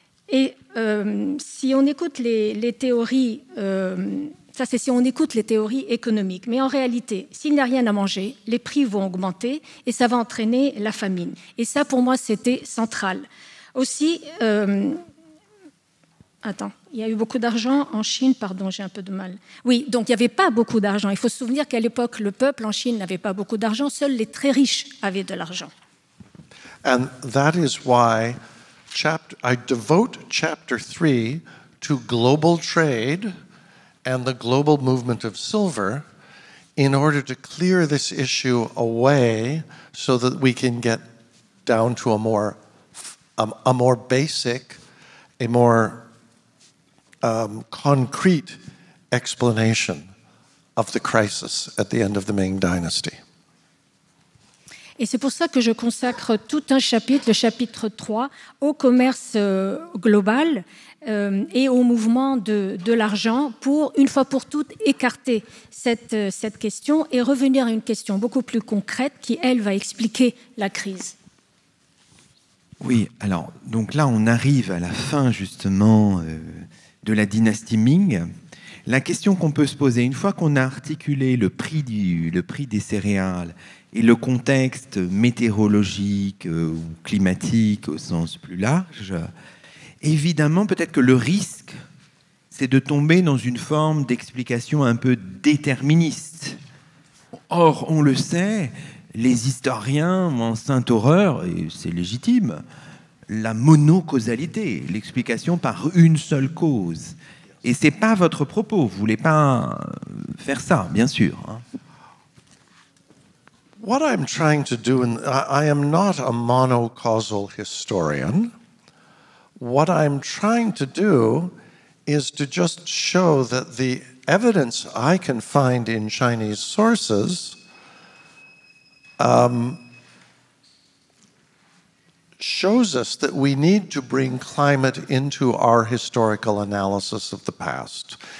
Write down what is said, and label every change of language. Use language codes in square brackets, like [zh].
[fr] Et si on écoute les théories, ça c'est si on écoute les théories économiques, mais en réalité, s'il n'y a rien à manger, les prix vont augmenter et ça va entraîner la famine. Et ça, pour moi, c'était central. Aussi, il y a eu beaucoup d'argent en Chine, pardon, j'ai un peu de mal. Oui, donc il n'y avait pas beaucoup d'argent. Il faut se souvenir qu'à l'époque, le peuple en Chine n'avait pas beaucoup d'argent, seuls les très riches avaient de l'argent. [en] And that is why I devote chapter 3 to global trade and the global movement of silver in order to clear this issue away so that we can get down to a more basic, a more concrete explanation of the crisis at the end of the Ming Dynasty. [fr] Et c'est pour ça que je consacre tout un chapitre, le chapitre 3, au commerce global et au mouvement de l'argent pour, une fois pour toutes, écarter cette question et revenir à une question beaucoup plus concrète qui, elle, va expliquer la crise. Oui, alors, donc là, on arrive à la fin, justement, de la dynastie Ming. La question qu'on peut se poser, une fois qu'on a articulé le prix des céréales et le contexte météorologique ou climatique au sens plus large, évidemment, peut-être que le risque, c'est de tomber dans une forme d'explication un peu déterministe. Or, on le sait, les historiens en sainte horreur, et c'est légitime, la monocausalité, l'explication par une seule cause. Et c'est pas votre propos, vous voulez pas faire ça, bien sûr. Hein. [en] What I'm trying to do, and I am not a monocausal historian, what I'm trying to do is to just show that the evidence I can find in Chinese sources shows us that we need to bring climate into our historical analysis of the past.